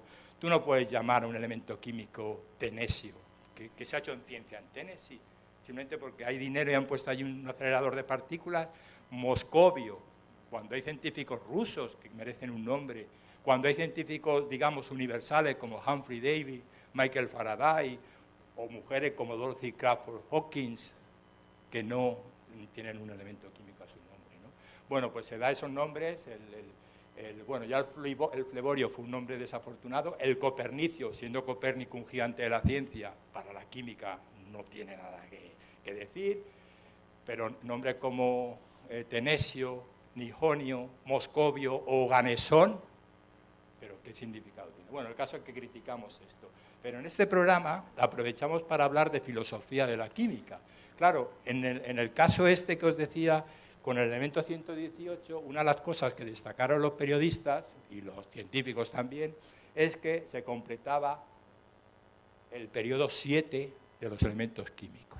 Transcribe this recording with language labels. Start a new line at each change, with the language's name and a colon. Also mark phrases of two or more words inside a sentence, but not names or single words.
Spanish: Tú no puedes llamar a un elemento químico tenesio, que se ha hecho en ciencia en Tennessee, simplemente porque hay dinero y han puesto allí un acelerador de partículas, moscovio, cuando hay científicos rusos que merecen un nombre, cuando hay científicos, digamos, universales como Humphrey Davy, Michael Faraday, o mujeres como Dorothy Crawford Hawkins, que no tienen un elemento químico a su nombre, ¿no? Bueno, pues se da esos nombres, bueno, ya el fleborio fue un nombre desafortunado, el copernicio, siendo Copérnico un gigante de la ciencia, para la química no tiene nada que decir, pero nombres como tenesio, nijonio, moscovio o ganesón, pero ¿qué significado tiene? Bueno, el caso es que criticamos esto, pero en este programa aprovechamos para hablar de filosofía de la química. Claro, en el caso este que os decía, con el elemento 118, una de las cosas que destacaron los periodistas, y los científicos también, es que se completaba el periodo 7 de los elementos químicos.